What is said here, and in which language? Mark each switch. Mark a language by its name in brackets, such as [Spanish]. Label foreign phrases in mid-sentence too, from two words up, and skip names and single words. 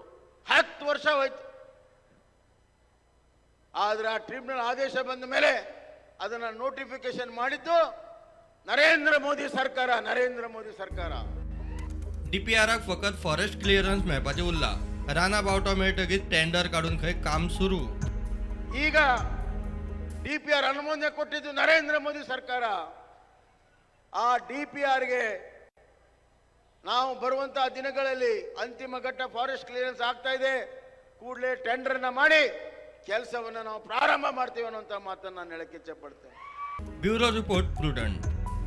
[Kannada] 10 ವರ್ಷ ಹೋಯ್ತು. ಆದ್ರೆ ಆ ಟ್ರಿಬ್ಯುನಲ್ ಆದೇಶ ಬಂದ ಮೇಲೆ ಅದನ್ನ ನೋಟಿಫಿಕೇಶನ್ ಮಾಡಿದ್ದು ನರೇಂದ್ರ ಮೋದಿ ಸರ್ಕಾರ. [Konkani] DPRक फकत [English] forest clearance [Konkani] मेळपाचें उरलां. राना बावटो मेळटकीच टेंडर काडून खंय काम सुरू. [Kannada] ಈಗ DPR ಅನುಮೋದನೆ ಕೊಟ್ಟಿದ್ದು ನರೇಂದ್ರ ಮೋದಿ ಸರ್ಕಾರ. ಆ DPRಗೆ ನಾವು ಬರುವಂತಹ ದಿನಗಳಲ್ಲಿ ಅಂತಿಮ ಘಟ್ಟ [English] forest clearance [Kannada] ಆಗ್ತಾ ಇದೆ. ಕೂಡಲೇ ಟೆಂಡರ್ನ ಮಾಡಿ ಕೆಲಸವನ್ನು ನಾವು ಪ್ರಾರಂಭ ಮಾಡ್ತೀವಿ ಅನ್ನುವಂಥ ಮಾತನ್ನು ನಾನು ಹೇಳಕ್ಕೆ ಇಚ್ಛೆ ಪಡ್ತೇನೆ. [English] Bureau report Prudent.